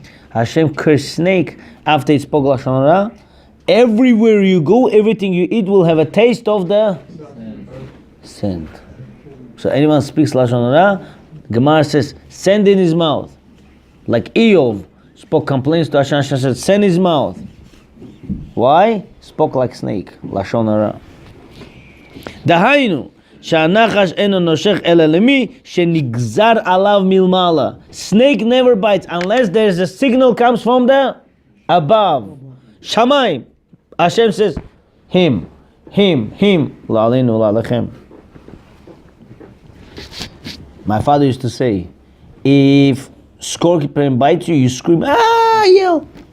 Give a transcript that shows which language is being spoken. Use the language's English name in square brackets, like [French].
[English] Hashem cursed snake after it spoke Lashon Hara. Everywhere you go, everything you eat will have a taste of the sand. So anyone speaks Lashon Hara, Gemara says, sand in his mouth. Like Eov spoke complaints to Hashem. Hashem said, send his mouth. Why? Spoke like snake. Lashon hara. [Hebrew] Dahainu, שהנחש אינו נושך אלא למי שנגזר עליו מלמעלה. [English] Snake never bites unless there's a signal comes from the above. Shamayim. Hashem says, him. La'aleinu la'alechem. My father used to say, if scorpion bites you, you scream, yell.